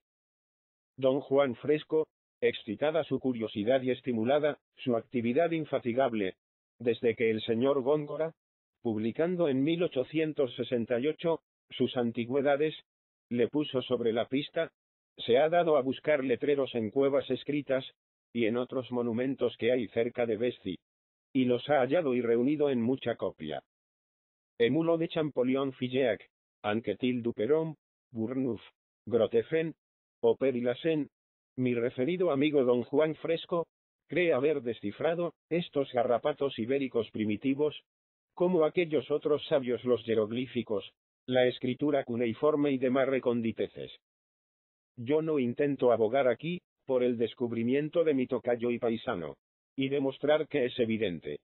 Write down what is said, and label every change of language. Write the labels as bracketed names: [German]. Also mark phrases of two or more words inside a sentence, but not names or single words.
[Spanish] Don Juan Fresco, excitada su curiosidad y estimulada su actividad infatigable, desde que el señor Góngora, publicando en 1868 sus antigüedades, le puso sobre la pista, se ha dado a buscar letreros en cuevas escritas, y en otros monumentos que hay cerca de Besci, y los ha hallado y reunido en mucha copia. Emulo de Champollion Figeac, Anquetil du Perron, Bourneuf, Grotefen, Oper y Lassen, mi referido amigo don Juan Fresco, cree haber descifrado estos garrapatos ibéricos primitivos, como aquellos otros sabios los jeroglíficos, la escritura cuneiforme y demás reconditeces. Yo no intento abogar aquí, por el descubrimiento de mi tocayo y paisano, y demostrar que es evidente.